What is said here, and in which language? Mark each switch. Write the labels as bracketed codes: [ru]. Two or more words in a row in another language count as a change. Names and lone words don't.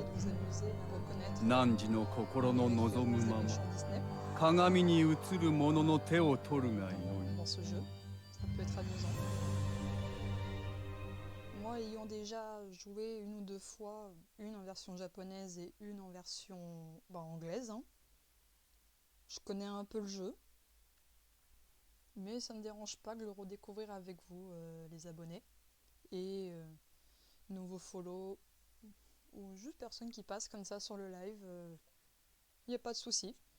[ja] 汝の心の望むまま、鏡に映る者の手を取るがよい。 [fr] Moi, ayant déjà joué une ou deux fois, une en version japonaise et une en version anglaise, hein, je connais un peu le jeu, mais ça ne me dérange pas de le redécouvrir avec vous, les abonnés, et nouveaux follow, ou juste personnes qui passent comme ça sur le live, il n'y a pas de souci.